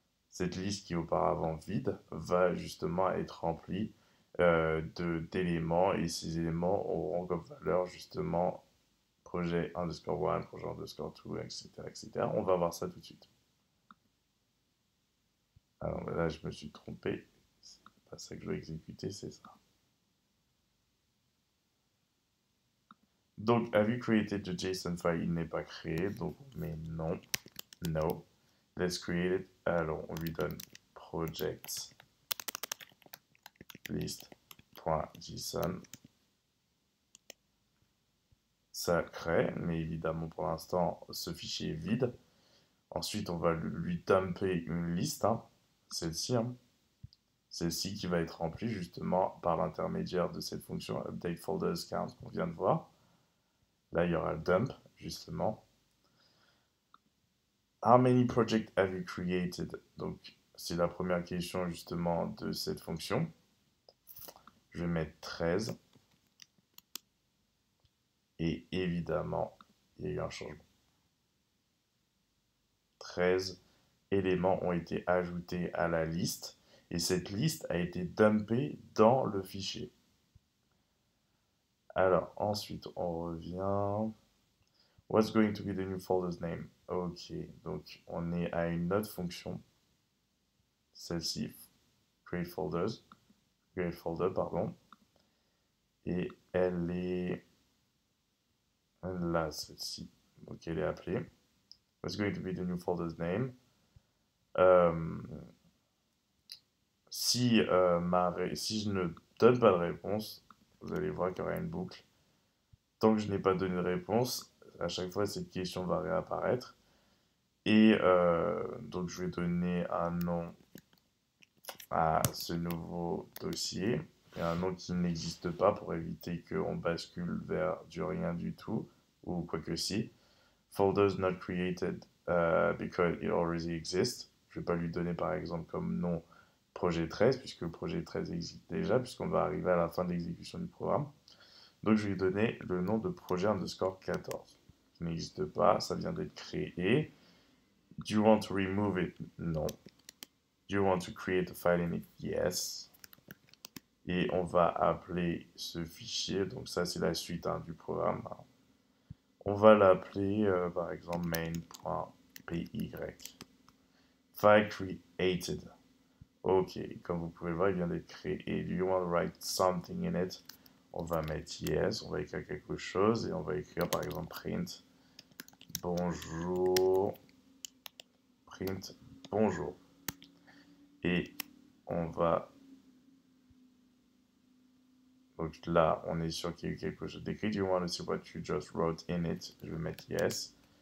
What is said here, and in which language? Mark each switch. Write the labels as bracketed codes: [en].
[fr] Cette liste qui est auparavant vide va justement être remplie d'éléments et ces éléments auront comme valeur justement projet underscore 1, projet underscore 2, etc., etc. On va voir ça tout de suite. Alors là, je me suis trompé. C'est pas ça que je dois exécuter, c'est ça. Donc, [en] have you created the JSON file? [fr] Il n'est pas créé, donc on met non. [en] No. Let's create it. [fr] Alors, on lui donne project list.json. Ça crée, mais évidemment pour l'instant ce fichier est vide. Ensuite on va lui dumper une liste, hein, celle-ci, hein, celle-ci qui va être remplie justement par l'intermédiaire de cette fonction update folders count qu'on vient de voir. Là il y aura le dump justement. [en] How many projects have you created? [fr] Donc c'est la première question justement de cette fonction. Je vais mettre 13. Et évidemment, il y a eu un changement. 13 éléments ont été ajoutés à la liste et cette liste a été dumpée dans le fichier. Alors, ensuite, on revient. [en] What's going to be the new folder's name? [fr] Ok, donc on est à une autre fonction. Celle-ci, create folder, pardon. Et elle est là, celle-ci. Donc elle est appelée. [en] What's going to be the new folder's name? [fr] Si je ne donne pas de réponse, vous allez voir qu'il y aura une boucle. Tant que je n'ai pas donné de réponse, à chaque fois cette question va réapparaître. Et donc je vais donner un nom à ce nouveau dossier, et un nom qui n'existe pas pour éviter qu'on bascule vers du rien du tout, ou quoi que si. [en] Folders not created because it already exists. [fr] Je ne vais pas lui donner par exemple comme nom projet 13, puisque le projet 13 existe déjà, puisqu'on va arriver à la fin de l'exécution du programme. Donc je vais lui donner le nom de projet underscore 14, qui n'existe pas, ça vient d'être créé. [en] Do you want to remove it? [fr] Non. [en] Do you want to create a file in it? Yes. [fr] Et on va appeler ce fichier, donc ça c'est la suite du programme. On va l'appeler par exemple main.py. File created. Ok, comme vous pouvez le voir, il vient d'être créé. [en] Do you want to write something in it? [fr] On va mettre yes, on va écrire quelque chose et on va écrire par exemple print bonjour. Print bonjour. Et on va Donc là, on est sûr qu'il y a eu quelque chose d'écrit. [en] Do you want to see what you just wrote in it? [fr] Je vais mettre yes.